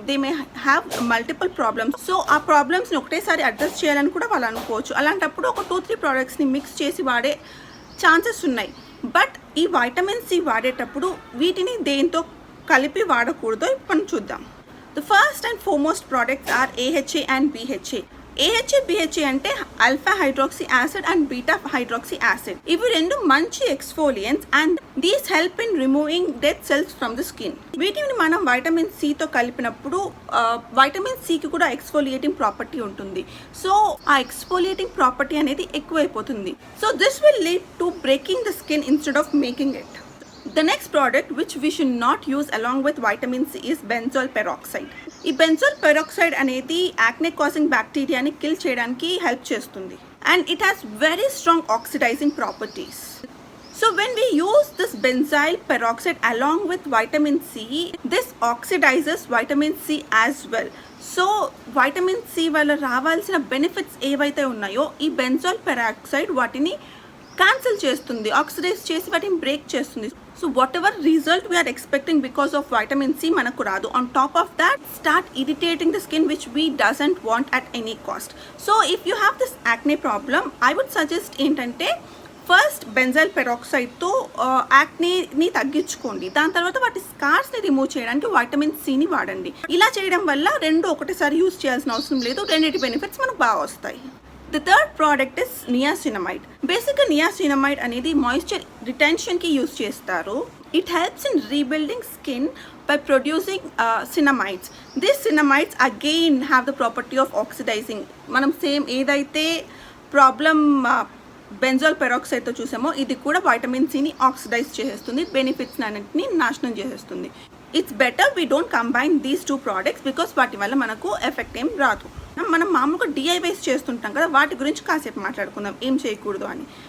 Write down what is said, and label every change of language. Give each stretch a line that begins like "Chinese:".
English: They may have multiple problems.
Telugu: So ఆ ప్రాబ్లమ్స్ని ఒకటేసారి అడ్రస్ చేయాలని కూడా వాళ్ళు అనుకోవచ్చు. అలాంటప్పుడు ఒక 2-3 ప్రోడక్ట్స్ని మిక్స్ చేసి వాడే ఛాన్సెస్ ఉన్నాయి. బట్ ఈ వైటమిన్ సి వాడేటప్పుడు వీటిని దేంతో కలిపి వాడకూడదో మనం చూద్దాం.
English: The first and foremost products are AHA and BHA. AHA, BHA అంటే alpha hydroxy acid and beta hydroxy acid.
Telugu: ఇవి రెండు మంచి ఎక్స్ఫోలియంట్స్
English: And these help in removing dead cells from the skin.
Telugu: వీటిని మనం వైటమిన్ సితో కలిపినప్పుడు వైటమిన్ సికి కూడా ఎక్స్ఫోలియేటింగ్ ప్రాపర్టీ ఉంటుంది. సో ఆ ఎక్స్ఫోలియేటింగ్ ప్రాపర్టీ అనేది ఎక్కువైపోతుంది.
English: So this will lead to breaking the skin instead of making it. The next product which we should not use along with vitamin C is benzoyl peroxide.
Telugu: ఈ benzoyl peroxide అనేది acne causing బ్యాక్టీరియాని kill చేయడానికి help చేస్తుంది.
English: And it has very strong oxidizing properties. So when we use this benzoyl peroxide along with vitamin C, this oxidizes vitamin C as well.
Telugu: So vitamin C వల్ల రావాల్సిన benefits ఏవైతే ఉన్నాయో ఈ benzoyl peroxide వాటిని cancel చేస్తుంది, oxidise చేసి వాటిని break చేస్తుంది.
English: so whatever result we're expecting because of vitamin C
Telugu: మనకు రాదు.
English: On top of that start irritating the skin which we doesn't want at any cost. So if you have this acne problem, I would suggest
Telugu: ఏంటంటే first benzyl పెరాక్సైడ్తో యాక్నేని తగ్గించుకోండి. దాని తర్వాత వాటి స్కార్స్ని remove చేయడానికి vitamin సిని వాడండి. ఇలా చేయడం వల్ల రెండు ఒకటేసారి యూజ్ చేయాల్సిన అవసరం లేదు, రెండింటి బెనిఫిట్స్ మనకు బాగా వస్తాయి.
English: The third product is niacinamide.
Telugu: బేసిక్గా నియాసినమైడ్ అనేది మాయిశ్చర్ రిటెన్షన్కి యూజ్ చేస్తారు.
English: It helps in rebuilding skin by producing cinamides. These cinamides again have the property of oxidizing.
Telugu: మనం సేమ్ ఏదైతే ప్రాబ్లం బెంజోల్ పెరాక్సైడ్తో చూసామో ఇది కూడా వైటమిన్ సిని ఆక్సిడైజ్ చేసేస్తుంది, బెనిఫిట్స్ అన్నింటినీ నాశనం చేసేస్తుంది.
English: it's better we don't combine these two products because
Telugu: వాటి వల్ల మనకు ఎఫెక్ట్ ఏం రాదు. మనం మామూలుగా డిఐవైస్ చేస్తుంటాం కదా, వాటి గురించి కాసేపు మాట్లాడుకుందాం ఏం చేయకూడదు అని.